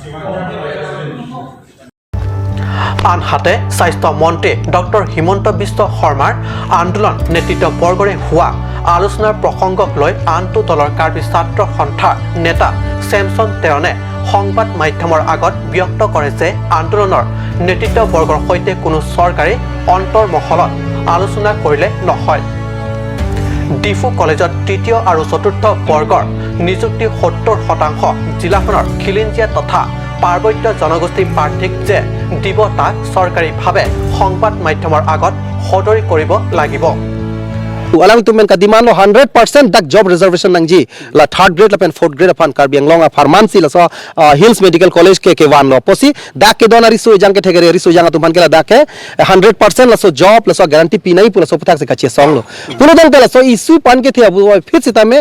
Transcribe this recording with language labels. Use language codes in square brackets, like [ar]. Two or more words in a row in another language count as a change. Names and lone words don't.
[as] আনহাতে স্বাস্থ্য মন্ত্ৰী ডক্টৰ হিমন্ত বিশ্ব শৰ্মাৰ আন্দোলন নেতৃত্ববৰ্গৰে হোৱা আলোচনাৰ প্ৰসংগক লৈ আনটো দলৰ কাৰ্বি ছাত্ৰ সন্থাৰ নেতা চেমছন তেৰণে সংবাদ মাধ্যমৰ আগত ব্যক্ত কৰে যে আন্দোলনৰ নেতৃত্ববৰ্গৰ সৈতে কোনো চৰকাৰী অন্তৰ্মহলত আলোচনা কৰিলে নহয় ডিফু কলেজত তৃতীয় আৰু চতুৰ্থ বৰ্গৰ নিযুক্তি 70% জিলাখনৰ খিলিঞ্জীয়া তথা পাৰ্বত্য জনগোষ্ঠী প্ৰাৰ্থীক যে দিব তাক চৰকাৰীভাৱে সংবাদ মাধ্যমৰ আগত সদৰি কৰিব লাগিব [mjw] alang tumen ka demand lo 100% dak [en] job reservation [mjw] nangji la [en] third grade [mjw] la pen [en] fourth grade [mjw] apan Karbi Anglong a pharmacy la so Hills Medical College ke wan lo posi dak ke donari so jang ke thegere ri so jang tuman ke la dak ke 100% la so job la so guarantee pinai pula so putak se kache song lo puno dong la so issue pan ke the abu fit sita me